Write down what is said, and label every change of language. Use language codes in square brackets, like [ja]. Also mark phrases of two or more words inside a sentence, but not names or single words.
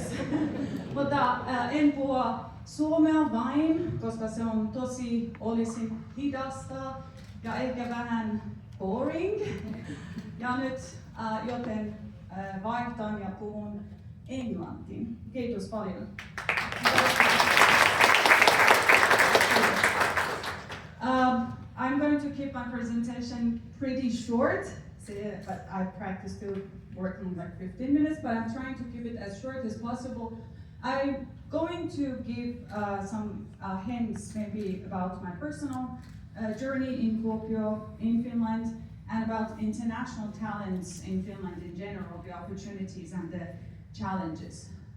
[fi] Mutta en puhua suomea vain, koska se on olisi hidasta ja ehkä vähän boring. Ja nyt joten vaihtan ja puhun englantiin. Kiitos paljon. [en] I'm going to keep my presentation pretty short, but I practice to working like 15 minutes, but I'm trying to keep it as short as possible. I'm going to give some hints maybe about my personal journey in Kuopio, in Finland, and about international talents in Finland in general, the opportunities and the challenges.